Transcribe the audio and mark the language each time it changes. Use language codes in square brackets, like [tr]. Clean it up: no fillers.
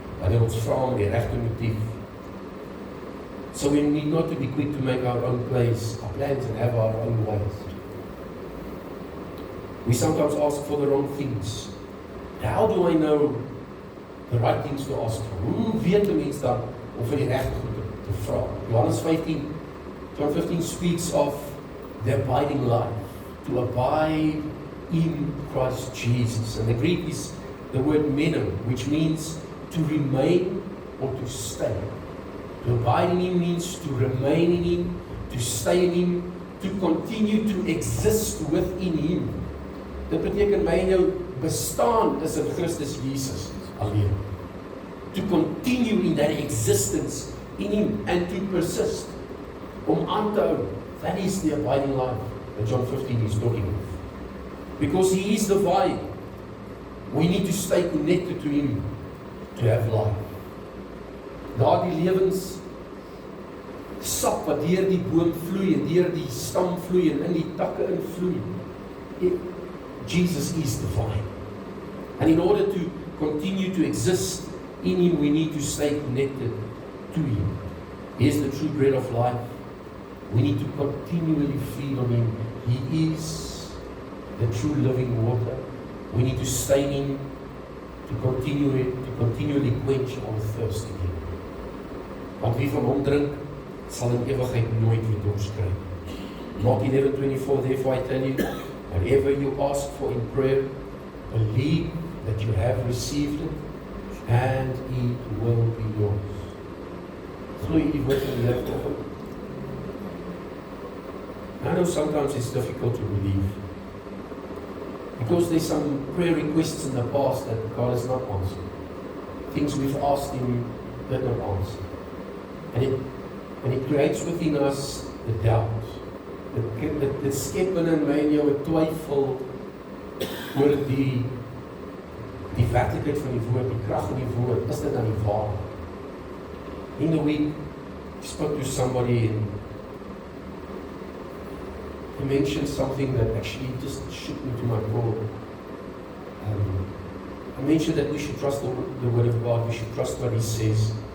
[af] Wanneer ons vra met die regte motief. [en] So we need not to be quick to make our own plans and have our own ways. We sometimes ask for the wrong things. How do I know the right things to ask for? [af] Hoe weet die mens dan om vir die regte goed te vra? [en] Johannes 15, John 15 speaks of the abiding life. To abide in Christ Jesus. And the Greek is the word meno, which means to remain or to stay. To abide in Him means to remain in Him, to stay in Him, to continue to exist within Him. [af] Dit beteken my en jou bestaan is in Christus Jesus alleen. [en] To continue in that existence in Him and to persist. [af] Om aan te hou. [en] That is the abiding life that John 15 is talking of. Because He is the vine. We need to stay connected to Him to have life. [af] Daardie lewens sap wat deur die boom vloei en deur die stam vloei en in die takke invloei. [en] Jesus is the vine. And in order to continue to exist in Him, we need to stay connected to Him. He is the true bread of life. We need to continually feed on Him. He is the true living water. We need to stay in Him to continually quench our thirst in Him. [af] Want wie van hom drink, sal in ewigheid nooit weer dorst kry. [en] Mark 11:24, therefore I tell you, whatever you ask for in prayer, believe that you have received it, and it will be yours. [af] Glo jy die woord van die Here vanoggend? [en] I know sometimes it's difficult to believe, because there's some prayer requests in the past that God has not answered. Things we've asked Him did not answer. And it creates within us the doubt. [af] Dit skep binne in my en jou 'n twyfel oor die werklikheid van die woord, die krag van die woord. Is dit dan die waarheid? [en] In the week, I spoke to somebody and he mentioned something that actually just shook me to my core. I mentioned that we should trust the Word of God, we should trust what He says.